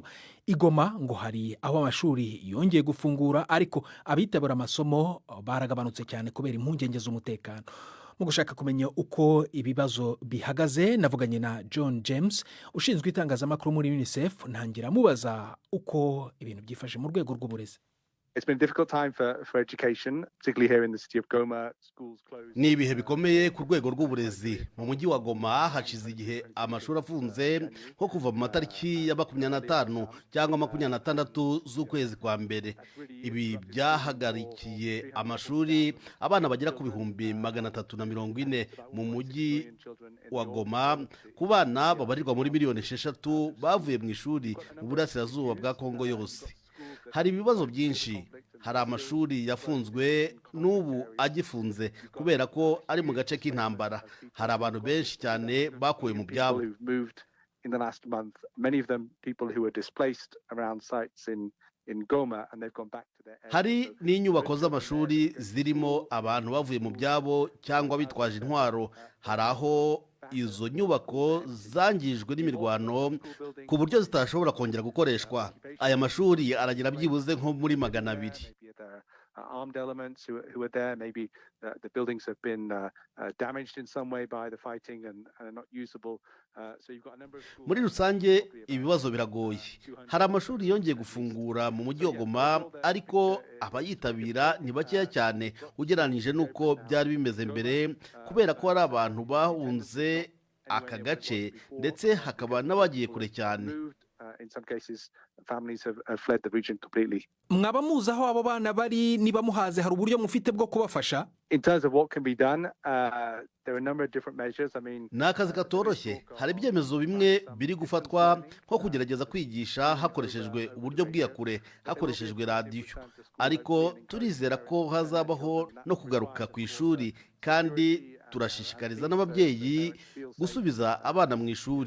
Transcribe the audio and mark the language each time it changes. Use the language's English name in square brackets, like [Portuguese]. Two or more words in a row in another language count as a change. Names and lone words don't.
[Kinyarwanda] Igoma ngo hari aho amashuri yongeye gufungura ariko abitabira amasomo baragabanutse cyane kubera impungenge z'umutekano. Mu gushaka kumenya uko ibibazo bihagaze navuganye na John James ushinzwe itangazamakuru muri UNICEF, ntangira mubaza uko ibintu byifashe mu rwego rw'uburezi. [English] It's been a difficult time for education, particularly here in the city of Goma. Schools closed. [Kinyarwanda] Ni ibihe bikomeye ku rwego rw'uburezi. Mu mujyi wa Goma hashize igihe amashuri afunze nko kuva mu matariki ya 25 cyangwa 26 z'ukwezi kwa mbere. Ibi byahagarikiye amashuri abana bagera ku bihumbi 340 mu mujyi wa Goma, ku bana babarirwa muri miliyoni 6 bavuye mu ishuri mu burasirazuba bwa Kongo yose. Hari ibibazo byinshi, hari amashuri yafunzwe n'ubu agifunze kubera ko ari mu gace k'intambara. Hari abantu benshi cyane bakuwe mu byabo. [English] In the last month, many of them people who were displaced around sites in in Goma, and they've gone back to their area. [Kinyarwanda] hari n'inyubako z'amashuri zirimo abantu bavuye mu byabo cyangwa bitwaje intwaro. Hari aho izo nyubako zangijwe n'imirwano ku buryo zitashobora kongera gukoreshwa. Aya mashuri aragira byibuze nko muri 200. [English] Armed elements who are there. Maybe the buildings have been damaged in some way by the fighting and are not usable. So you've got a number of schools. [Kinyarwanda] Muri rusange ibibazo biragoye. Hari amashuri yongeye gufungura mu mujyi wa Goma, ariko abayitabira ni bakeya cyane ugereranije n'uko byari bimeze mbere, kubera ko hari abantu bahunze aka gace ndetse hakaba n'abagiye kure cyane. [English] In some cases, families have fled the region completely. [Kinyarwanda] mwaba muzi aho abo bana bari, niba muhaze hari uburyo mufite bwo kubafasha? [English] In terms of what can be done, there are a number of different measures. I mean, [Kinyarwanda] ni akazi katoroshye. Hari ibyemezo bimwe biri gufatwa nko kugerageza kwigisha hakoreshejwe uburyo bw'iyakure, hakoreshejwe radiyo, ariko turizera ko hazabaho no kugaruka ku ishuri, kandi turashishikariza n'ababyeyi gusubiza abana mu ishuri.